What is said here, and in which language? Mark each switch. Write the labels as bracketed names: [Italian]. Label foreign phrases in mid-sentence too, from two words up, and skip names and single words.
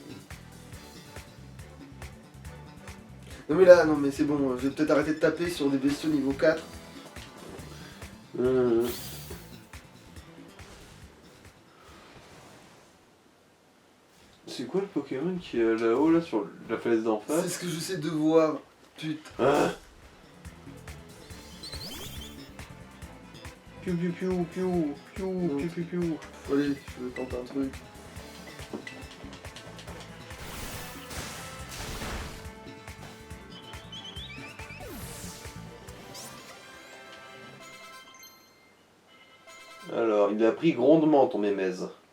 [French] Non mais là, non mais c'est bon, je vais peut-être arrêter de taper sur des bestiaux niveau 4. C'est quoi le Pokémon qui est là-haut, là, sur la falaise d'en C'est face? ce que j'essaie de voir. Putain. Ah. Piou piou piou piou piou piou piou piou. Allez, je vais tenter un truc. Alors, il a pris grondement ton mémèse.